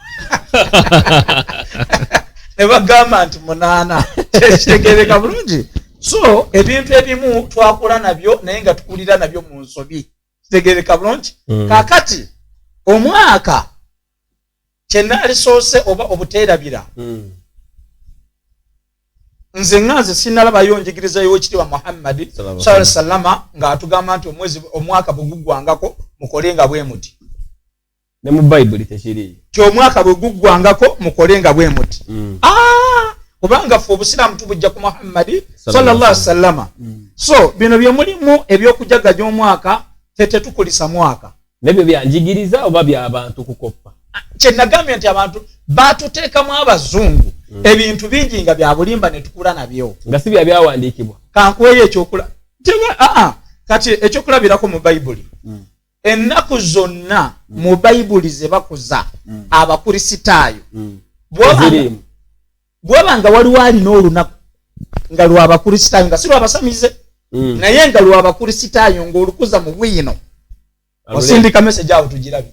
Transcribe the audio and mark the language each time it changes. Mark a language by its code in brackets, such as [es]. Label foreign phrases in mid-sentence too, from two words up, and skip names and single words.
[lg] ne bagamba nti 8 kitegereka bulungi so ebintu ebimu twakola nabyo naye nga tukulira nabyo mu nsobi kitegereka bulungi kaakati omwaka kyenalisoose oba obuteerabira nze nganze sinalabayo njigirizayo ekitiibwa Muhammadi [ar] sallallahu alaihi wasallam [lg] ng'atugamba nti omwaka bweguggwangako mukolenga bwe muti ne mu Bible tekiriyo ky'omwaka bweguggwangako mukolenga bwe muti kubanga ffe obusiraamu tubujja ku Muhammadi [ar] sallallahu alaihi wasallam [lg] so bino bye mulimu eby'okujagaja omwaka ffe tetukulisa mwaka nebyo byanjigiriza oba by'abantu kukoppa kye nagambye nti abantu baatuteekamu abazungu ebintu bingi nga bya bulimba ne tukula nabyo nga si byawandiikibwa kankuweyo ekyokula kati ekyokulabirako mu Bayibuli ennaku zonna mu Bayibuli ze bakuza abakulisitaayo bwabanga waliwo alina olunaku nga lwabakristaayo nga si lwabasamize naye nga lwabakristaayo ng'olukuza mu bwino osindika message awo tugirabye